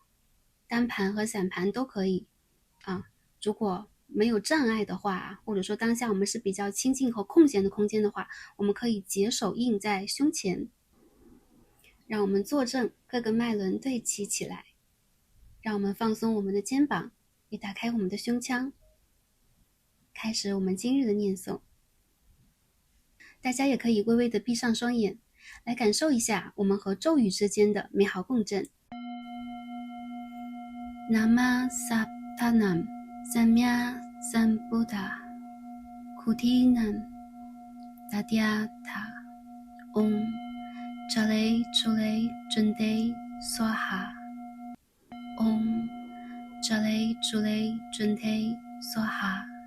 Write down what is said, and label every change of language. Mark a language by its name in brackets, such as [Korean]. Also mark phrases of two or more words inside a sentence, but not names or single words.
[Chinese] 单盘和散盘都可以如果没有障碍的话，或者说当下我们是比较清静和空闲的空间的话，我们可以结手印在胸前，让我们坐正，各个脉轮对齐起来，让我们放松我们的肩膀，也打开我们的胸腔，开始我们今日的念诵。大家也可以微微的闭上双眼，来感受一下我们和咒语之间的美好共振。 [Sanskrit] Nama Satanam Samya Sambuddha Kutinam Tadyata Om Chale Chule Junde Swaha Om Chale Chule Junde Swaha